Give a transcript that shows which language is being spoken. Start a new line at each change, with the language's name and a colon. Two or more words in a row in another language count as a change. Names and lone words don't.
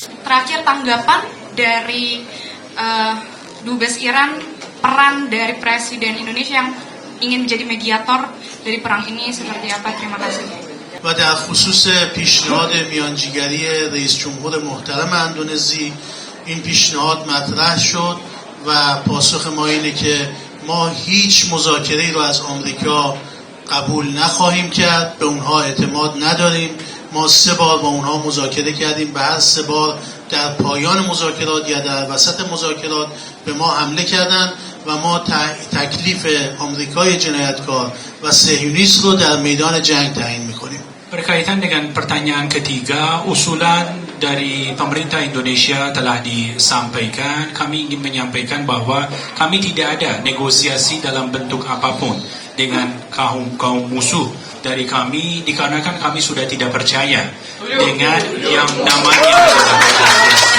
Indonesian: Terakhir, tanggapan dari Dubes Iran, peran dari Presiden Indonesia yang ingin menjadi mediator dari perang ini seperti apa? Terima kasih.
Persian: و در خصوص پیشنهاد میانجیگری رئیس جمهور محترم اندونزی این پیشنهاد مطرح شد و پاسخ ما اینه که ما هیچ مذاکره‌ای رو از آمریکا قبول نخواهیم کرد، به اونها اعتماد نداریم. ما 3 بار با اونها مذاکره کردیم، به هر 3 بار در پایان مذاکرات یا در وسط مذاکرات به ما حمله کردند و ما تکلیف آمریکای جنایتکار و صهیونیست رو در میدان جنگ تعیین می‌کنیم.
Indonesian: Berkaitan dengan pertanyaan ketiga, usulan dari pemerintah Indonesia telah disampaikan. Kami ingin menyampaikan bahwa kami tidak ada negosiasi dalam bentuk apapun dengan kaum musuh dari kami, dikarenakan kami sudah tidak percaya dengan yang namanya negosiasi.